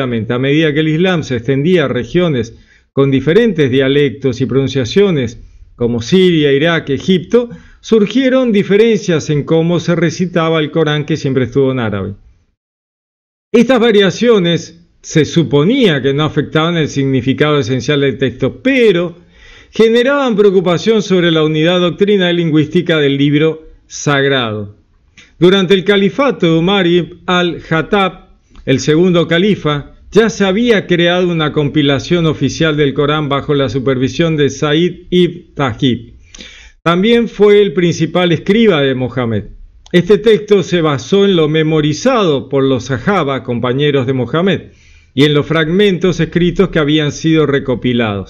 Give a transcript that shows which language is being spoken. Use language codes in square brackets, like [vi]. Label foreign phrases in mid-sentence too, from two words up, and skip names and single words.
[es] A medida que el Islam se extendía a regiones con diferentes dialectos y pronunciaciones como Siria, Irak, Egipto, surgieron diferencias en cómo se recitaba el Corán, que siempre estuvo en árabe. Estas variaciones se suponía que no afectaban el significado esencial del texto, pero generaban preocupación sobre la unidad doctrinal y lingüística del libro sagrado. Durante el califato de Umar ibn al-Khattab, el segundo califa, ya se había creado una compilación oficial del Corán bajo la supervisión de Said ibn Tahib. También fue el principal escriba de Mohammed. Este texto se basó en lo memorizado por los sahaba, compañeros de Mohammed, y en los fragmentos escritos que habían sido recopilados.